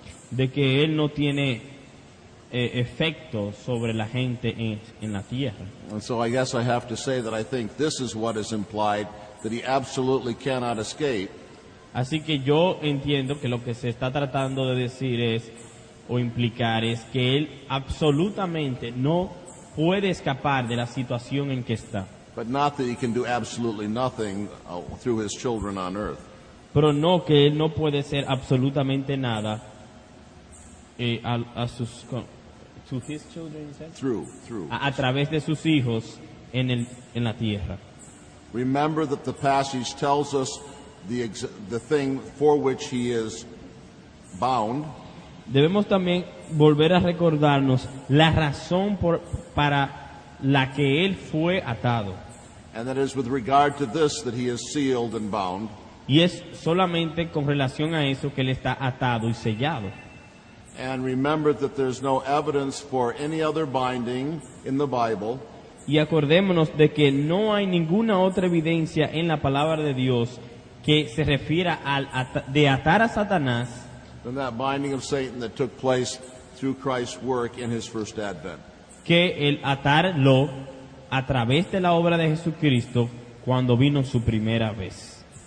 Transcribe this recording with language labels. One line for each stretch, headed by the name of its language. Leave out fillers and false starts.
Spanish: de que él no tiene efecto sobre la gente en la tierra.
English: And so I guess I have to say that I think this is what is implied, that he absolutely cannot escape.
Spanish: Así que yo entiendo que lo que se está tratando de decir es, o implicar, es que él absolutamente no puede escapar de la situación en que está.
English: But not that he can do absolutely nothing through his children on earth.
Spanish: Pero no que él no puede ser absolutamente nada a sus
English: to his children, you said? Through.
Spanish: A través de sus hijos en la tierra.
English: Remember that the passage tells us the thing for which he is bound,
Spanish: Debemos también volver a recordarnos la razón para la que él fue atado.
English: and that is with regard to this that he is sealed and bound.
Spanish: Y es solamente con relación a eso que él está atado y sellado.
English: And remember that there's no evidence for any other binding in the Bible
Spanish: Y acordémonos de que no hay ninguna otra evidencia en la palabra de Dios que se refiera de atar a Satanás
English: than that binding of Satan that took place through Christ's work in his first advent.
Spanish: que el atarlo a través de la obra de Jesucristo cuando vino su primera vez.